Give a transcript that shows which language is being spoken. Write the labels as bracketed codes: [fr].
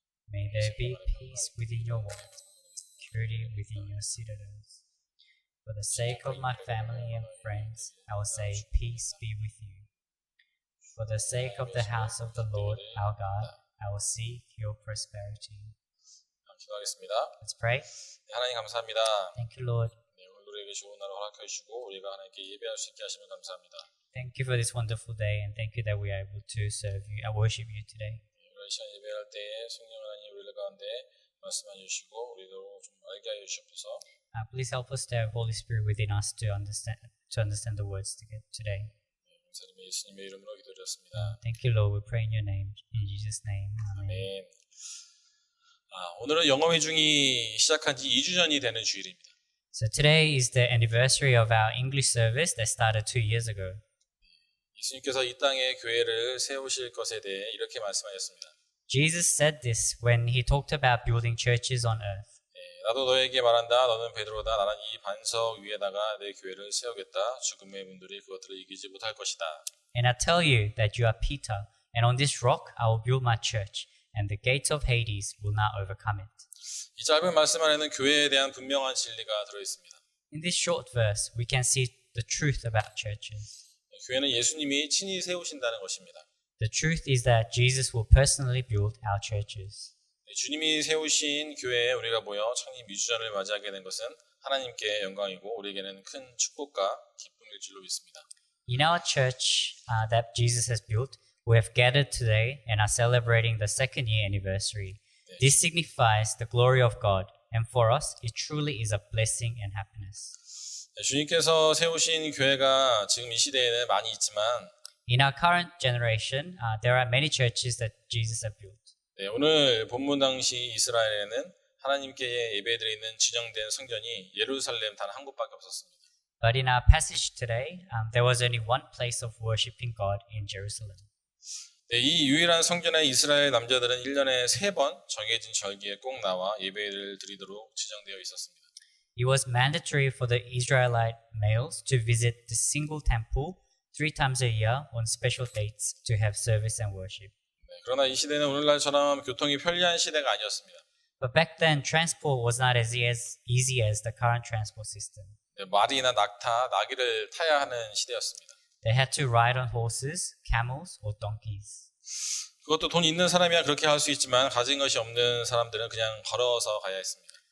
[en] May there be peace within your walls, security within your citadels. For the sake of my family and friends, I will say, peace be with you. For the sake of the house of the Lord, our God, I will seek your prosperity. [ko] 기도하겠습니다. [en] Let's pray. [ko] 네, 하나님 감사합니다. [en] Thank you, Lord. [ko] 네, 오늘 우리에게 좋은 날을 허락해 주시고 우리가 하나님께 예배할 수 있게 하시면 감사합니다. [en] Thank you for this wonderful day, and thank you that we are able to serve you and worship you today. [ko] 이런 시간 예배할 때에 성령 하나님 우리 가운데 말씀해 주시고 우리도 좀 알게 하여 주시옵소서. [en] Please help us to have Holy Spirit within us to understand the words today. [ko] 감사드리며 예수님의 이름으로 기도드렸습니다. [en] Thank you, Lord. We pray in your name, in Jesus' name. Amen. [ko] 아멘. 오늘은 영어 회중이 시작한 지 2주 전이 되는 주일입니다. [en] So today is the anniversary of our English service that started 2 years ago. [ko] 예수님께서 이 땅에 교회를 세우실 것에 대해 이렇게 말씀하셨습니다. [en] Jesus said this when he talked about building churches on earth. [ko] 나도 너에게 말한다. 너는 베드로다. 나는 이 반석 위에다가 내 교회를 세우겠다. 죽음의 문들이 그것들을 이기지 못할 것이다. [en] And I tell you that you are Peter, and on this rock I will build my church, and the gates of Hades will not overcome it. [ko] 이 짧은 말씀 안에는 교회에 대한 분명한 진리가 들어 있습니다. [en] In this short verse, we can see the truth about churches. [ko] 교회는 예수님이 친히 세우신다는 것입니다. [en] The truth is that Jesus will personally build our churches. [ko] 주님이 세우신 교회에 우리가 모여 창립 2주년을 맞이하게 된 것은 하나님께 영광이고 우리에게는 큰 축복과 기쁨일 줄로 믿습니다. [en] In our church that Jesus has built, we have gathered today and are celebrating the second year anniversary. This signifies the glory of God, and for us, it truly is a blessing and happiness. [ko] 주님께서 세우신 교회가 지금 이 시대에는 많이 있지만 [en] In our current generation, there are many churches that Jesus has built. [ko] 네, 오늘 본문 당시 이스라엘에는 하나님께 예배드리는 지정된 성전이 예루살렘 단 한 곳밖에 없었습니다. [en] But in our passage today, there was only one place of worshiping God in Jerusalem. [ko] 네, 이 유일한 성전에 이스라엘 남자들은 1년에 3번 정해진 절기에 꼭 나와 예배를 드리도록 지정되어 있었습니다. [en] It was mandatory for the Israelite males to visit the single temple 3 times a year on special dates to have service and worship. [ko] 네, 그러나 이 시대는 오늘날처럼 교통이 편리한 시대가 아니었습니다. [en] But back then, transport was not as easy as the current transport system. [ko] 네, 말이나 낙타, 나귀를 타야 하는 시대였습니다. [en] They had to ride on horses, camels, or donkeys. [ko] 그것도 돈 있는 사람이야 그렇게 할 수 있지만 가진 것이 없는 사람들은 그냥 걸어서 가야 했습니다.